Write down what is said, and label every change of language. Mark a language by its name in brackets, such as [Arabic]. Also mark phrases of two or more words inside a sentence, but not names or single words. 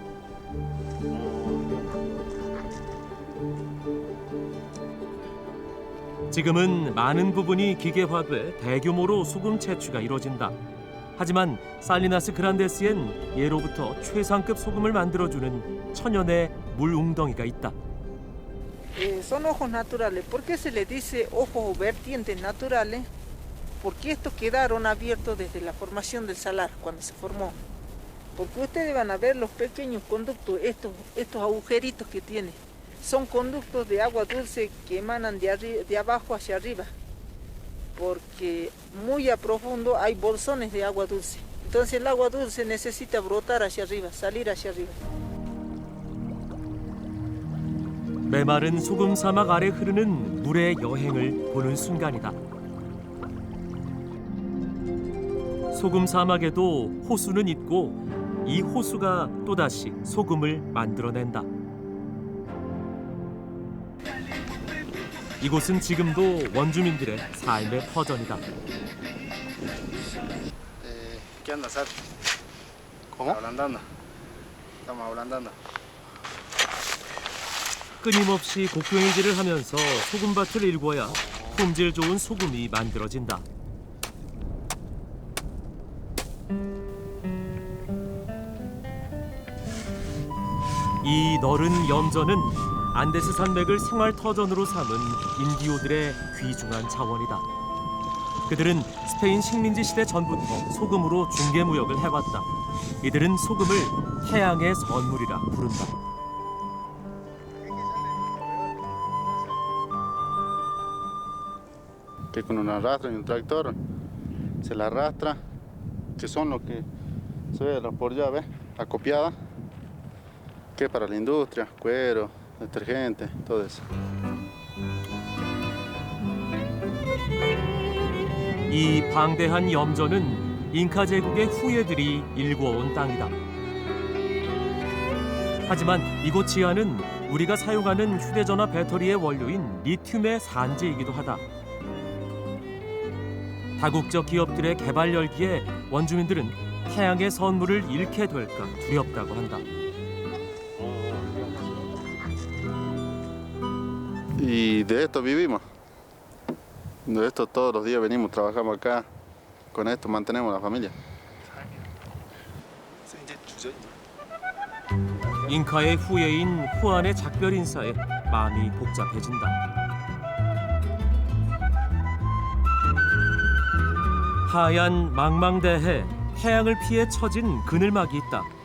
[Korean] 지금은 많은 부분이 기계화돼 대규모로 소금 채취가 이루어진다. 하지만 살리나스 그란데스엔 예로부터 최상급 소금을 만들어주는 천연의 물 웅덩이가 있다. [Spanish] son ojos naturales. ¿Por qué se les dice ojos o vertientes naturales? Porque estos quedaron abiertos desde la formación del salar, cuando se formó. Porque ustedes van a ver los pequeños conductos, estos agujeritos que tiene. Son conductos de agua dulce que emanan de abajo hacia arriba. Porque muy a profundo hay bolsones de agua dulce. Entonces el agua dulce necesita brotar hacia arriba, salir hacia arriba. [Korean] 메마른 소금 사막 아래 흐르는 물의 여행을 보는 순간이다. 소금 사막에도 호수는 있고 이 호수가 또다시 소금을 만들어낸다. 이곳은 지금도 원주민들의 삶의 터전이다. [Spanish] ¿Qué andas, Sar? ¿Cómo? Ablandando. Estamos ablandando. [Korean] 끊임없이 곡괭이질을 하면서 소금밭을 일궈야 품질 좋은 소금이 만들어진다. 이 너른 염전은 안데스 산맥을 생활 터전으로 삼은 인디오들의 귀중한 자원이다. 그들은 스페인 식민지 시대 전부터 소금으로 중개 무역을 해왔다. 이들은 소금을 태양의 선물이라 부른다. [Spanish] Que con una arrastra y un tractor se la arrastra, que son los que se ve por llave, acopiada, que para la industria, cuero, detergente, todo eso. [Korean] 이 방대한 염전은 잉카 제국의 후예들이 일궈온 땅이다. 하지만 이곳 지하는 우리가 사용하는 휴대전화 배터리의 원료인 리튬의 산지이기도 하다. 다국적 기업들의 개발 열기에 원주민들은 태양의 선물을 잃게 될까 두렵다고 한다. [Spanish] Y de esto vivimos. De esto todos los días venimos, trabajamos acá. Con esto mantenemos la familia. [Korean] 잉카의 후예인 후안의 작별 인사에 마음이 복잡해진다. 하얀 망망대해 태양을 피해 처진 그늘막이 있다.